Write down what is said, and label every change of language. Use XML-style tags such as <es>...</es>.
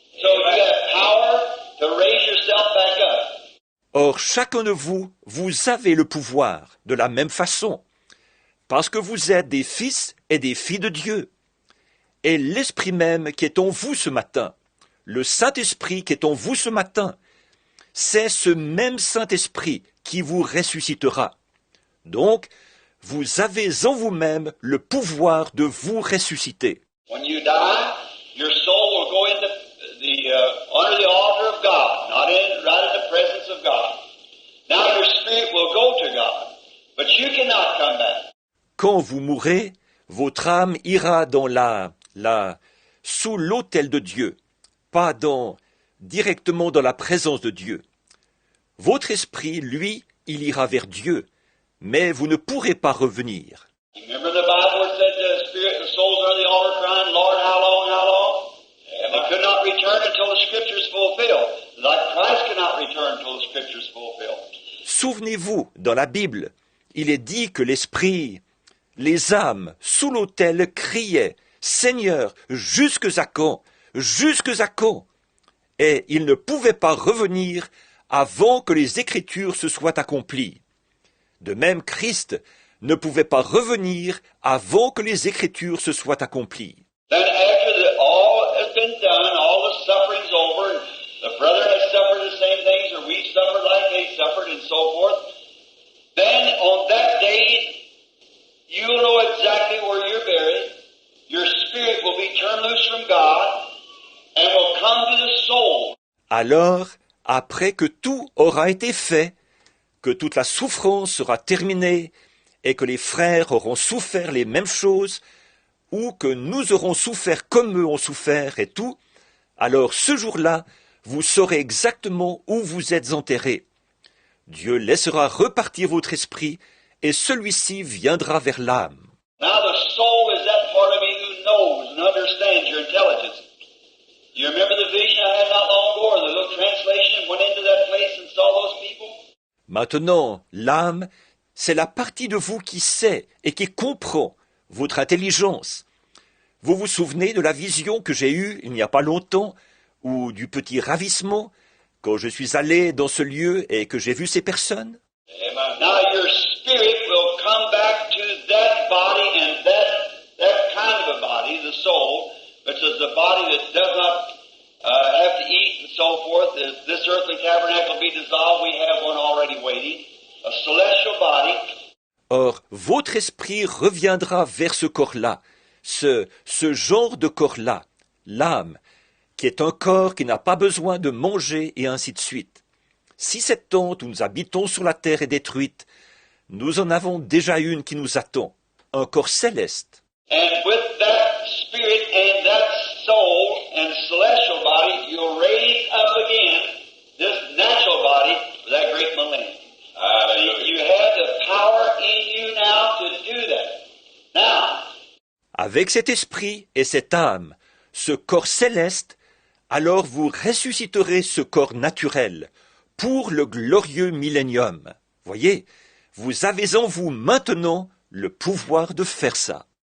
<en>So you have power to raise yourself back up.</en> <fr>Or, chacun de vous, vous avez le pouvoir, de la même façon, parce que vous êtes des fils et des filles de Dieu. Et l'Esprit même qui est en vous ce matin, le Saint-Esprit qui est en vous ce matin, c'est ce même Saint-Esprit qui vous ressuscitera. Donc, vous avez en vous-même le pouvoir de vous ressusciter.</fr> <en>When you die, your soul will go into under the altar of God, not right in the presence of God. Now your spirit will go to God, but you cannot come back.</en> <fr>Quand vous mourrez, votre âme ira dans sous l'autel de Dieu, pas directement dans la présence de Dieu. Votre esprit, lui, il ira vers Dieu, mais vous ne pourrez pas revenir.</fr> <en>Remember the Bible where it said the spirit and the souls are the altar crying, Lord, how long, how long? And they could not return until the scriptures fulfilled. Like Christ could not return until the scriptures fulfilled.</en> <fr>Souvenez-vous, dans la Bible, il est dit que l'esprit, les âmes, sous l'autel criaient, Seigneur, jusque à quand? Jusque à quand? Et ils ne pouvaient pas revenir avant que les Écritures se soient accomplies. De même, Christ ne pouvait pas revenir avant que les Écritures se soient accomplies.</fr> <en>Then after all has been done, all the suffering's over, and the brother has suffered the same things, or we've suffered like they suffered, and so forth, then on that day, you'll know exactly where you're buried. Your spirit will be turned loose from God, and will come to the soul.</en> <fr>Alors, après que tout aura été fait, que toute la souffrance sera terminée, et que les frères auront souffert les mêmes choses, ou que nous aurons souffert comme eux ont souffert et tout, alors ce jour-là, vous saurez exactement où vous êtes enterrés. Dieu laissera repartir votre esprit, et celui-ci viendra vers l'âme.</fr> <en>Now the soul is that part of me who knows and understands your intelligence. You remember the vision I had not long ago, or the little translation went into that place and saw those people?</en> <fr>Maintenant, l'âme, c'est la partie de vous qui sait et qui comprend votre intelligence. Vous vous souvenez de la vision que j'ai eue il n'y a pas longtemps, ou du petit ravissement, quand je suis allé dans ce lieu et que j'ai vu ces personnes?</fr> <en>Now your spirit will come back to that body and that kind of a body, the soul, which is the body that does not have to eat and so forth. If this earthly tabernacle be dissolved, we have one already waiting, a celestial body.</en> <fr>Or, votre esprit reviendra vers ce corps-là, ce genre de corps-là, l'âme, qui est un corps qui n'a pas besoin de manger et ainsi de suite. Si cette tente où nous habitons sur la terre est détruite, nous en avons déjà une qui nous attend, un corps céleste.</fr> <en>And with that spirit and that soul and celestial body, you'll raise up again this natural body for that great millennium. You have the power in you now to do that. Now,</en> <fr>avec cet esprit et cette âme, ce corps céleste, alors vous ressusciterez ce corps naturel pour le glorieux millénium. Voyez, vous avez en vous maintenant le pouvoir de faire ça.</fr>